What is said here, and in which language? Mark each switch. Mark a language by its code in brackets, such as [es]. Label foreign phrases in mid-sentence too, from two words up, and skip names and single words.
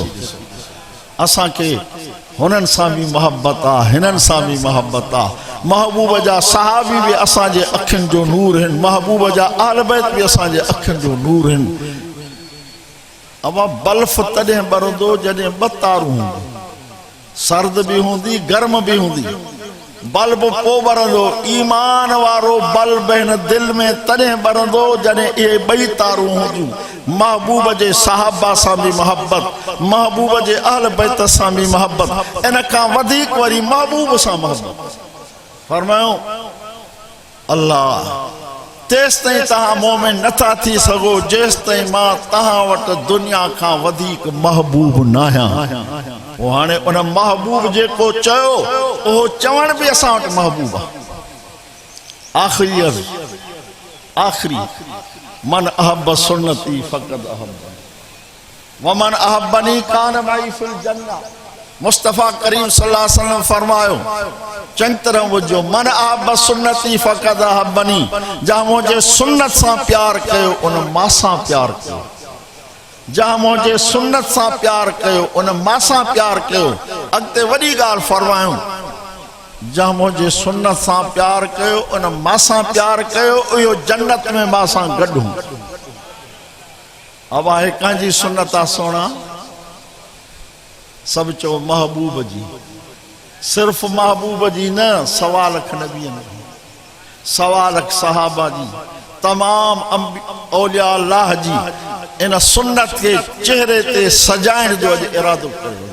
[sd] असांखे हुननि सां भी मोहब्बत आहे, हिननि सां भी मोहब्बत आहे। महबूब जा सहाबी भी असांजे अखियुनि जो नूर आहिनि, महबूब जा आल बैत भी असांजे अखियुनि जो नूर आहिनि। अब बल्फ तॾहिं ॿरंदो जॾहिं ॿ तारूं हूंदियूं, सर्द भी हूंदी गर्म भी हूंदी, बल्ब पोइ ॿरंदो। ईमान वारो बल्ब हिन दिल में तॾहिं ॿरंदो जॾहिं इहे ॿई तारूं हूंदियूं। महबूब जे सहाबा सां भी मोहब्बत, महबूब जे अहल बैत सां भी मोहब्बत, इन खां वधीक वरी महबूब सां मोहब्बत। फरमायो अल्लाह तेस ताईं तहां मोमिन नथा थी सघो जेस ताईं मां तहां वटि दुनिया खां वधीक महबूब न आहियां। वो हाणे उन महबूब जेको चयो उहो चवण भी असां वटि महबूब आहे। आखिरी अर्ज़, आखिरी [ar] من أحب سنتي فقد أحب ومن أحبني كان معي في الجنة. [sd] मुस्तफ़ा करीम [ar] صلى الله عليه وسلم [sd] फरमायो चंग तरह बुझो, [ar] من أحب سنتي فقد أحبني, [sd] जहां मुझे सुन्नत सां प्यार कयो उन मां सां प्यार कयो, जहां मुझे सुन्नत सां प्यार कयो उन मां सां प्यार कयो। अॻिते वॾी ॻाल्हि फरमायूं, जहां मुझे सुन्नत सां प्यार कयो उन मां सां प्यार कयो, इहो जन्नत में मां सां गॾु हूं। अब आहे कंहिंजी सुन्नत आहे सोना, सब चो महबूब जी, सिर्फ महबूब जी न, सवा लख नबी, सवा लख सहाबा जी, तमाम औलिया अल्लाह जी इन सुन्नत के चेहरे ते सजाइण जो अॼु इरादो कयो।